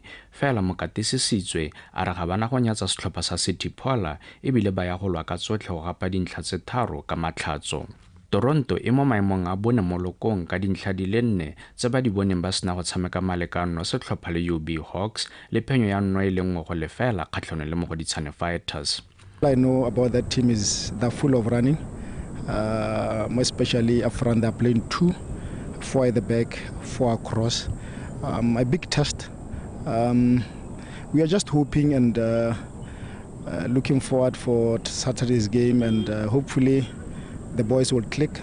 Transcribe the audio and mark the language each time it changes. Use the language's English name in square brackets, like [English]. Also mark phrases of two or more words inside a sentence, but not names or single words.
[Tswana] Fela mokatisi Setswe a re ga bana go nyatsa setlhopha sa City Pola ebile ba ya go lwa ka tsotlhe go gapa dintlha tse tharo ka matlhatso. Toronto e mo maemong a bone mo lokong ka dintlha di le 4 tse ba di boneng ba sena go tshameka malekano setlhopha le UB Hawks le phenyo ya nno e le nngwe go lefela kgatlhanong le Mogoditshane Fighters. [English] All I know about that team is they're full of running, more especially up front. They're playing 2, 4 at the back, 4 across. A big test. We are just hoping and looking forward for Saturday's game, and hopefully the boys will click.